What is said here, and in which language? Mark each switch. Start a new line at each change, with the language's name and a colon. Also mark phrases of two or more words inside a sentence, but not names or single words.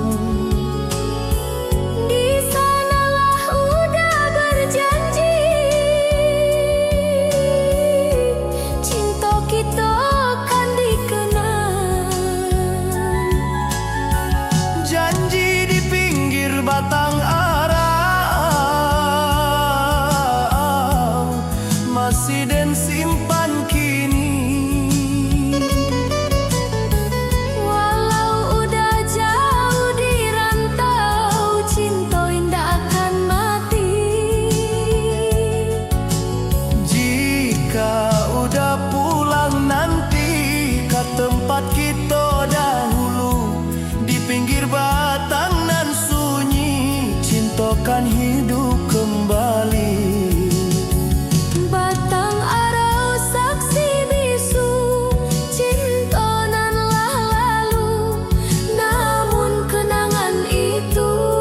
Indonesian: Di sanalah udah berjanji, cinta kita kan dikenang.
Minangkabau: Janji di pinggir batang arau masih den simpan kini.
Indonesian: Walau udah jauh di rantau, cinta indah akan mati. Jika udah pulang nanti ke tempat kita dahulu, di pinggir batang nan sunyi, cinta kan hidup kembali. Batang arau saksi bisu, cinta nan lah lalu, namun kenangan itu